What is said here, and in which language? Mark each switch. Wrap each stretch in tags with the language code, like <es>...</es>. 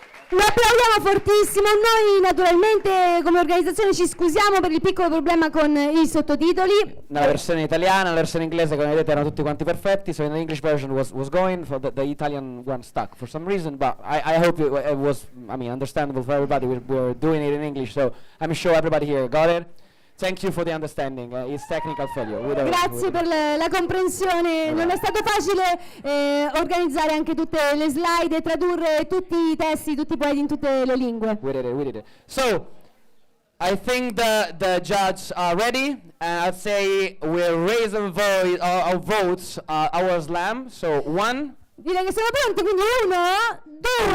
<it>Lo applaudiamo fortissimo. Noi naturalmente come organizzazione ci scusiamo per il piccolo problema con i sottotitoli. Nella versione italiana, nella versione inglese, come vedete, erano tutti quanti perfetti.</it> <en>So in the English version was going, for the Italian one stuck for some reason. But I hope it was, I mean, understandable for everybody. We're doing it in English, so I'm sure everybody here got it. Thank you for the understanding. It's technical failure.</en> <it>Grazie per la comprensione. Non è stato facile organizzare anche tutte le slide e tradurre tutti i testi, tutti i poeti in tutte le lingue.</it> <en>We did it. So, I think the judges are ready, and I'd say we'll raise our votes, our slam. So, 1.</en> <it>Direi che siamo pronti, quindi 1, 2,</it>